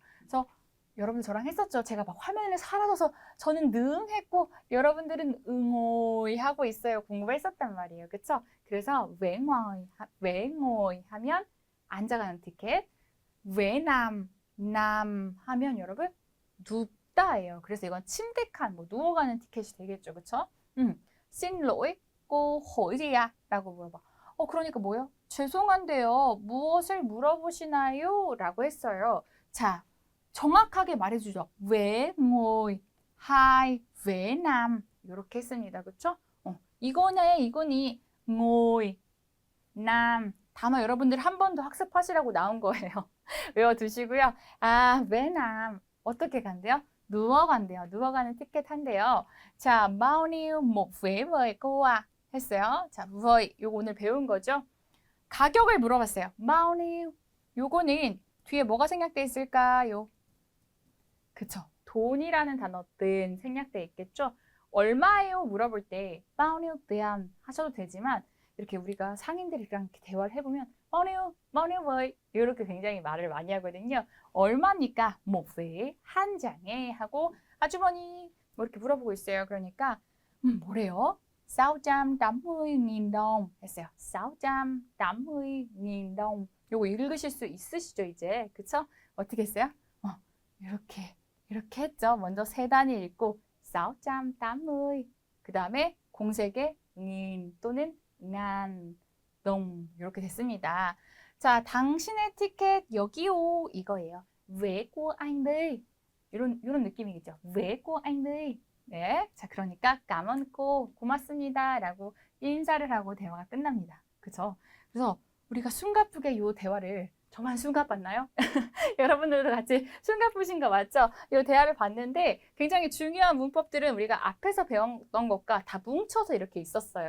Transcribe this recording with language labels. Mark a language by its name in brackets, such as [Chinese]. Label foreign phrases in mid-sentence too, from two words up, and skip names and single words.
[Korean] 그래서 여러분 저랑 했었죠. 제가 막 화면에 사라져서 저는 능 했고 여러분들은 응오이 하고 있어요. 공부를 했었단 말이에요. 그쵸? 그래서 왜 ngồi 하면 앉아가는 티켓, 왜 남 하면 여러분 눕다예요. 그래서 이건 침대칸, 뭐 누워가는 티켓이 되겠죠. 그쵸? [Vietnamese] xin lỗi, cô hỏi gì à? [Korean] 라고 물어봐. 그러니까 뭐요? 죄송한데요. 무엇을 물어보시나요? 라고 했어요. 자, 정확하게 말해주죠. 왜 [Vietnamese] ngồi, hai, [Korean] 왜 nam 이렇게 했습니다. 그쵸? 이거니 [Vietnamese] ngồi, nam [Korean] 단어 여러분들 한 번 더 학습하시라고 나온 거예요. 외워두시고요. 왜 nam 어떻게 간대요? 누워 간대요. 누워가는 티켓 한대요. 자, [Vietnamese] bao nhiêu một vé với cô à? [Korean] 했어요. 자, với 요거 오늘 배운 거죠? 가격을 물어봤어요. [Vietnamese] bao nhiêu [Korean] 요거는 뒤에 뭐가 생략돼 있을까요? 그쵸. 돈이라는 단어든 생략돼 있겠죠. 얼마예요? 물어볼 때 [Vietnamese] bao nhiêu tiền [Korean] 하셔도 되지만 이렇게 우리가 상인들이랑 이렇게 대화를 해보면 [Vietnamese] bao nhiêu với [Korean] 이렇게 굉장히 말을 많이 하거든요. 얼마니까 [Vietnamese] một vé [Korean] 한 장에 하고 아주머니 뭐 이렇게 물어보고 있어요. 그러니까 뭐래요? 680.000 đồng 했어요. 680.000 đồng. 요거 읽으실 수 있으시죠, 이제? 그쵸? 어떻게 했어요? 이렇게 했죠. 먼저 세 단위 읽고 680. 그 다음에 공색의 nghìn 또는 [Vietnamese] ngàn đồng [Korean] 이렇게 됐습니다. 자, 당신의 티켓 여기요 이거예요. [Vietnamese] vé của anh đi. [Korean] 이런 느낌이겠죠. [Vietnamese] vé của anh đi. [Korean] 네, 자 그러니까 [Vietnamese] cảm ơn cô, [Korean] 고맙습니다 라고 인사를 하고 대화가 끝납니다. 그죠? 그래서 우리가 숨가쁘게 이 대화를 저만 숨가봤나요? 여러분들도 같이 숨가쁘신 거 맞죠? 이 대화를 봤는데 굉장히 중요한 문법들은 우리가 앞에서 배웠던 것과 다 뭉쳐서 이렇게 있었어요.